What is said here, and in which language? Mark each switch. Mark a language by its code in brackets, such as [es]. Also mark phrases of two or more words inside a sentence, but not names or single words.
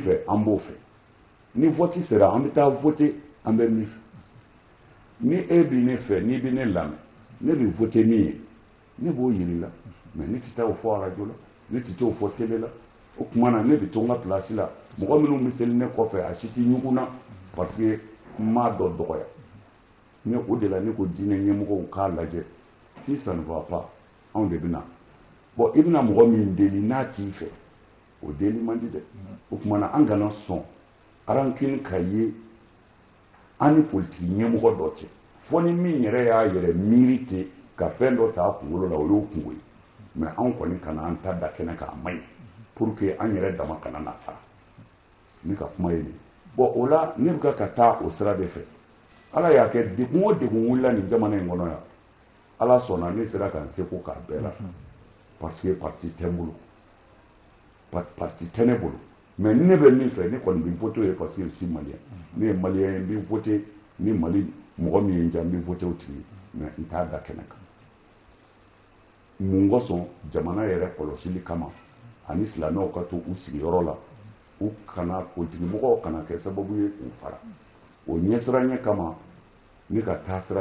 [bm] fɛ an b'o fɛ ni vote sera an bɛ taa voter an bɛ min fɛ ni e bɛ ne fɛ n'i bɛ ne lamɛn ne bɛ voter min ye ne b'o yiri la mais ne tɛ taa o fɔ radio la ne tɛ t'o fɔ télé la o tuma na ne bɛ to n ka place la mɔgɔ minnu bɛ seli ne kɔfɛ a si tɛ ɲugun na [fr] parce que [bm] n m'a dɔ dɔgɔya ne o de la ne ko diinɛ ɲɛmɔgɔw k'a lajɛ [fr] si ça ne va pas [bm] anw de bɛ na bon i bɛna mɔgɔ min deli n'a t'i fɛ o deli man di dɛ o tuma na an kana sɔn rancune ka ye an ni politiki ɲɛmɔgɔ dɔ cɛ fɔ ni min yɛrɛ y'a yɛrɛ miiri ten ka fɛn dɔ ta a kunkolo la o y'o kungo ye mais anw kɔni kana an ta da kɛnɛ kan a man ɲi pour que an yɛrɛ dama kana na fara ne ka kuma ye nin bon o la ne bɛ ka taa o sira de fɛ ala y'a kɛ degun o degun wulila nin jamana in kɔnɔ yan ala sɔnna ne sera ka n seko k'a bɛɛ la [fr] parce que [bm] parti tɛ n bolo parti tɛ ne bolo mais ne bɛ min fɛ ne kɔni bɛ voter ye [fr] parce que je suis malien [bm] ne ye malien ye n bɛ voter ni mali mɔgɔ min ye n diya n bɛ voter o tigi mais n t'a da kɛnɛ kan mun kosɔn jamana yɛrɛ kɔlɔsili kama ani silamɛw ka to u sigiyɔrɔ la u kana politigimɔgɔw kana kɛ sababu ye k'u fara o ɲɛsiranya kama ne ka taa sira